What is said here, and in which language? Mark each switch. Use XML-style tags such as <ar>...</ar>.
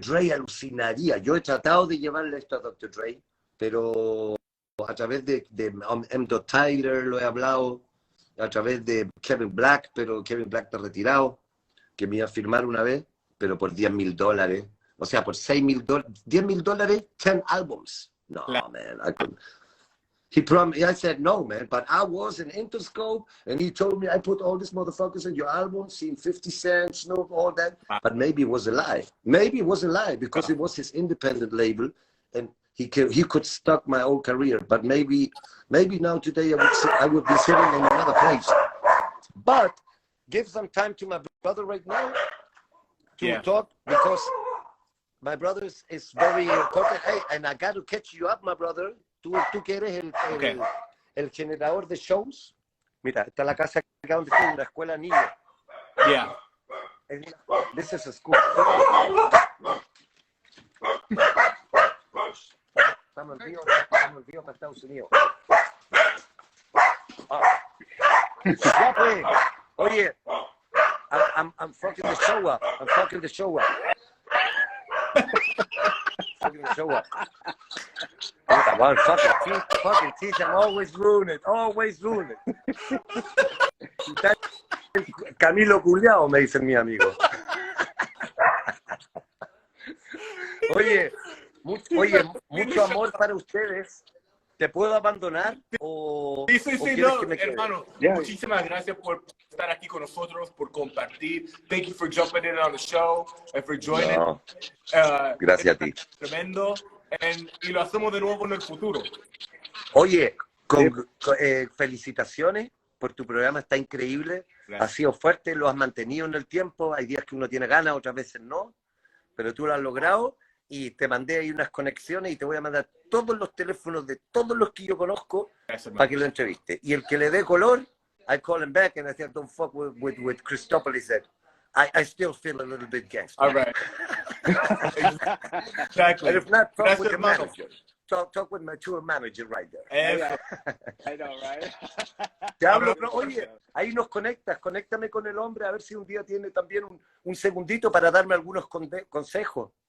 <es>Dre alucinaría. Yo he tratado de llevarle esto a Dr. Dre, pero a través de M. Tyler lo he hablado, a través de Kevin Black, pero Kevin Black está retirado, que me iba a firmar una vez, pero por $10,000, o sea, por $6,000, $10,000, 10 albums.</es> <en>No, man, I couldn't. He promised. I said no, man. But I was in Interscope, and he told me I put all these motherfuckers in your album, seen 50 Cent, Snoop, all that. But maybe it was a lie. Maybe it was a lie because it was his independent label, and he could stop my whole career. But maybe now today I would be sitting in another place. But give some time to my brother right now to talk, because my brother is very important. Hey, and I got to catch you up, my brother.</en> <es>Tú que eres el generador de shows. Mira, está la casa acá donde estoy, una escuela niña.</es> <en>Yeah. This is a school.</en> <es>Estamos en vivo para Estados Unidos. Ya pues. Oye,</es> <en>I'm fucking the show up. I'm fucking the show up. Fucking the show up. Well, fucking teach, I'm always ruin it.</en> <es>Camilo Culeado, me dicen mis amigos. Oye, mucho amor para ustedes. ¿Te puedo abandonar? Sí, no, hermano. Muchísimas gracias por estar aquí con nosotros, por compartir.</es> <en>Thank you for jumping in on the show and for joining.</en> <es>Gracias a ti. Tremendo. Y lo hacemos de nuevo en el futuro. Oye, felicitaciones por tu programa, está increíble. Gracias. Ha sido fuerte, lo has mantenido en el tiempo. Hay días que uno tiene ganas, otras veces no, pero tú lo has logrado y te mandé ahí unas conexiones y te voy a mandar todos los teléfonos de todos los que yo conozco para que lo entreviste. Y el que le dé color,</es> <en>I call him back and I said, don't fuck with Cristopolis. I still feel a little bit gangster. All right. Exactly. And if not, talk</en> <es>Gracias,</es> <en>with the</en> <es>hermano.</es> <en>manager. Talk with my tour manager right there. I know, right?</en> <es>Te hablo, pero, oye, ahí nos conéctame con el hombre, a ver si un día tiene también un segundito para darme algunos consejos.</es>